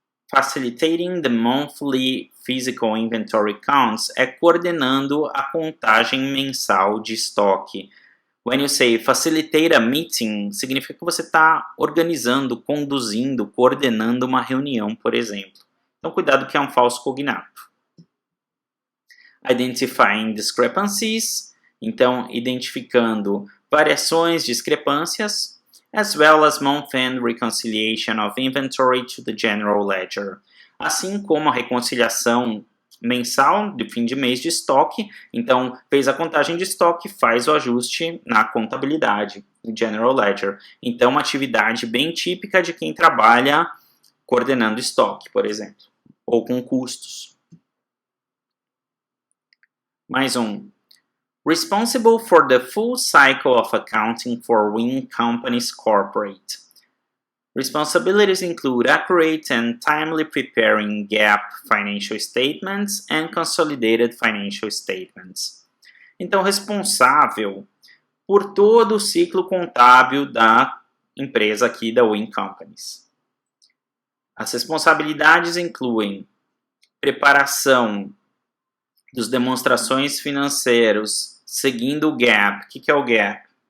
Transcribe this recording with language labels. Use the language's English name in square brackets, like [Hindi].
[English] Facilitating the monthly physical inventory counts [Portuguese] é coordenando a contagem mensal de estoque. [English] When you say facilitate a meeting, [Portuguese] significa que você está organizando, conduzindo, coordenando uma reunião, por exemplo. Então, cuidado que é um falso cognato. [English] Identifying discrepancies, [Portuguese] então, identificando variações, discrepâncias, [English] as well as month-end reconciliation of inventory to the general ledger. [Portuguese] Assim como a reconciliação mensal de fim de mês de estoque, então fez a contagem de estoque, faz o ajuste na contabilidade, no general ledger. Então, uma atividade bem típica de quem trabalha coordenando estoque, por exemplo, ou com custos. Mais um. [English] Responsible for the full cycle of accounting for WIN Companies Corporate. Responsibilities include accurate and timely preparing GAAP financial statements and consolidated financial statements. [Portuguese] Então, responsável por todo o ciclo contábil da empresa aqui da WIN Companies. As responsabilidades incluem preparação das demonstrações financeiras seguindo o GAAP. O que é o GAAP?